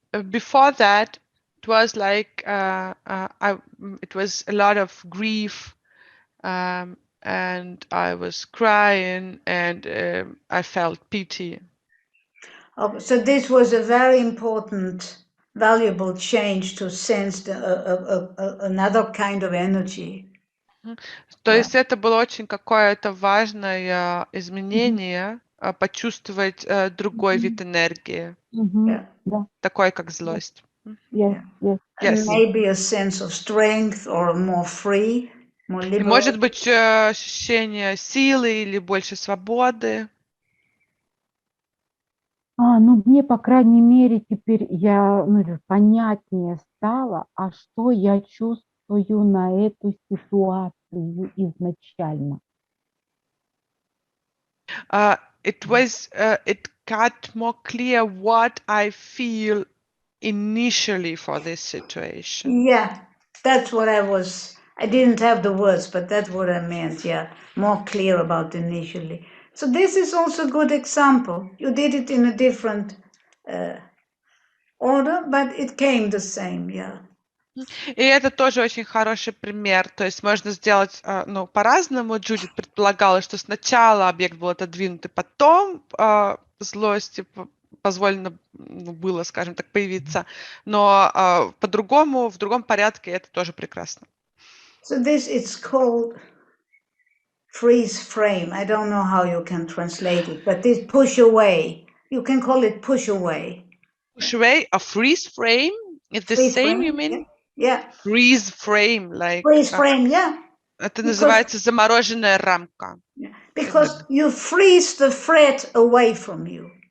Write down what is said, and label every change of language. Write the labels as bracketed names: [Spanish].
[English] Before that, it was like it was a lot of grief, and I was crying, and I felt pity. Oh, so this was a very important, valuable change to sense another kind of energy. [Russian] То есть это было очень какое-то важное изменение, почувствовать другой вид энергии, такой как злость. [English] And maybe a sense of strength or more free, more [Russian] И [English] liberated. [Russian] может быть ощущение силы или больше свободы. Мне, по крайней мере, теперь понятнее стало, а что я чувствую на эту ситуацию изначально. [English] It got more clear what I feel initially for this situation. Yeah, that's what I didn't have the words, but that's what I meant, yeah, more clear about initially. So this is also a good example. You did it in a different order, but it came the same, yeah. [Russian] И это тоже очень хороший пример. То есть можно сделать по-разному. Джуди предполагала, что сначала объект был отодвинут, и потом злости позволено было, скажем так, появиться. Но по-другому, в другом порядке это тоже прекрасно. [English] So this is called freeze frame. I don't know how you can translate it, but this push away. You can call it push away. Push away, a freeze frame? It's the same, you mean? Yeah. Freeze frame, like... Freeze frame, yeah. [Russian] Это называется замороженная рамка. [English] Because you freeze the threat away from you.